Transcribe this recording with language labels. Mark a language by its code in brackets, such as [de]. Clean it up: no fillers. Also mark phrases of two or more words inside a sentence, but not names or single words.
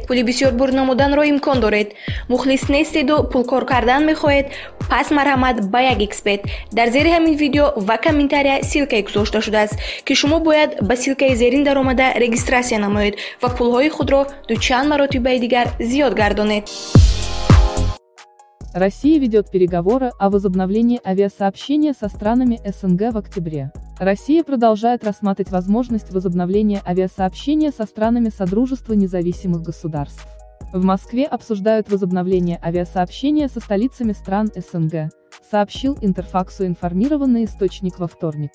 [tg] пули бисёр бур намуданро имкон доред. мухлис нестеду пулкор кардан мехоҳед? пас марҳамат ба як xbet. дар зери ҳамин видео ва комментария силкае гузошта шудааст ки шумо бояд ба силкаи зерин даромада регистрация намоед ва пулҳои худро дучанд маротибаи дигар зиёд гардонед. [ru] Россия ведет переговоры о возобновлении авиасообщения со странами СНГ в октябре. Россия продолжает рассматривать возможность возобновления авиасообщения со странами Содружества независимых государств. В Москве обсуждают возобновление авиасообщения со столицами стран СНГ, сообщил Интерфаксу информированный источник во вторник.